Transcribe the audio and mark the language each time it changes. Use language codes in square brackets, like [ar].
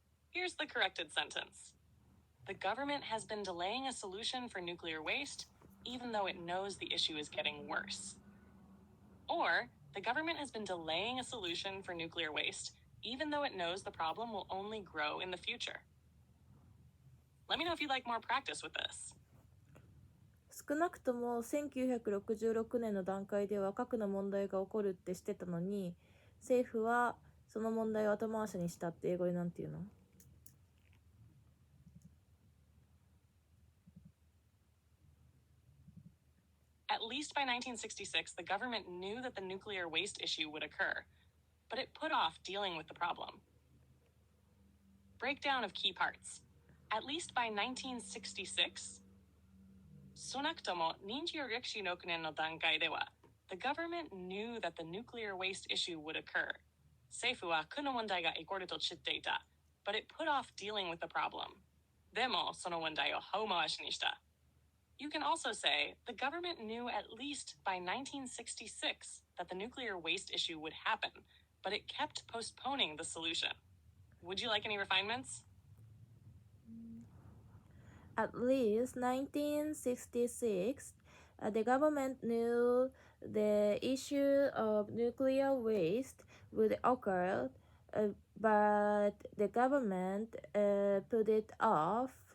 [en] Here's the corrected sentence. The government has been delaying a solution for nuclear waste, even though it knows the issue is getting worse. Or, the government has been delaying a solution for nuclear waste, even though it knows the problem will only grow in the future. Let me know if you'd like more practice with this. [ja] 少なくとも1966年の段階では核の問題が起こるってしてたのに、政府はその問題を後回しにしたって英語でなんて言うの [en] ？At least by 1966, the government knew that the nuclear waste issue would occur, but it put off dealing with the problem. Breakdown of key parts. At least by 1966, [ja] 少なくとも26年の段階では、 [en] the government knew that the nuclear waste issue would occur. [ja] 政府は核の問題が起こると知っていた, [en] but it put off dealing with the problem. [ja] でも、その問題を後回しにした。 [en] You can also say, the government knew at least by 1966 that the nuclear waste issue would happen, but it kept postponing the solution. Would you like any refinements? At least 1966, the government knew the issue of nuclear waste would occur, but the government put it off.